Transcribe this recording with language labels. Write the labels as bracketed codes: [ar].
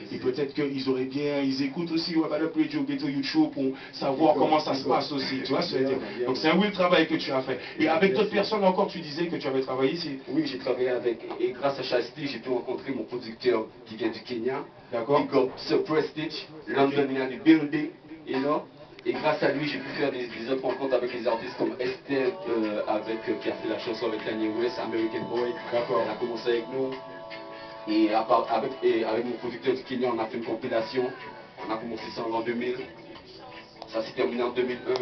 [fr] Et peut-être qu'ils auraient bien, ils écoutent aussi Web Radio, Ghetto YouTube pour savoir comment ça se passe aussi, tu vois ce que je veux dire. Donc c'est un oui travail que tu as fait. Et avec d'autres personnes encore, tu disais que tu avais travaillé ici. Oui, j'ai travaillé avec, et grâce à Shiesty, j'ai pu rencontrer mon producteur qui vient du Kenya. D'accord. [en] Big Up Sir Prestige, London in the building, you know. [fr] Et grâce à lui, j'ai pu faire des autres rencontres avec les artistes comme Estelle, qui a fait la chanson avec Kanye West, American Boy. D'accord. Elle a commencé avec nous. Et avec mon producteur du Kenya, on a fait une compilation. On a commencé ça en l'an 2000. Ça s'est terminé en 2001.